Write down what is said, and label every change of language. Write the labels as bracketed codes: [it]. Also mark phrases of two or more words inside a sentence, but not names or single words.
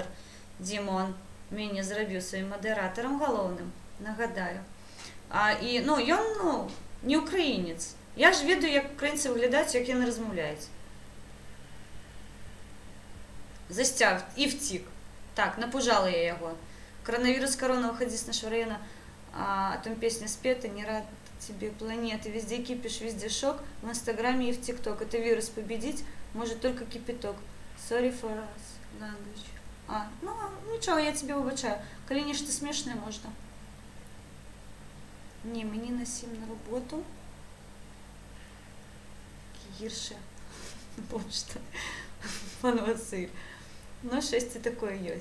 [uk] Дімон мене зробив своїм модератором головним, нагадаю. І, ну, він, ну, не українець. Я ж ведаю, як українці виглядають, як вони розмовляють. Застяв і втік. Так, напужала я його. [ru] Коронавирус, корона, уходи с нашего района. Там песня спета, не рад тебе планеты. Везде кипиш, везде шок. В Инстаграме и в ТикТок. Это вирус победить. Может только кипяток. [en] Sorry for us, language. [uk] Ну, нічого, я тебе вибачаю. Коли ніж ти смішний, можна. Ні, мені на 7 на роботу. Гірше. Почта. Пан Василь. Ну, щось це таке є.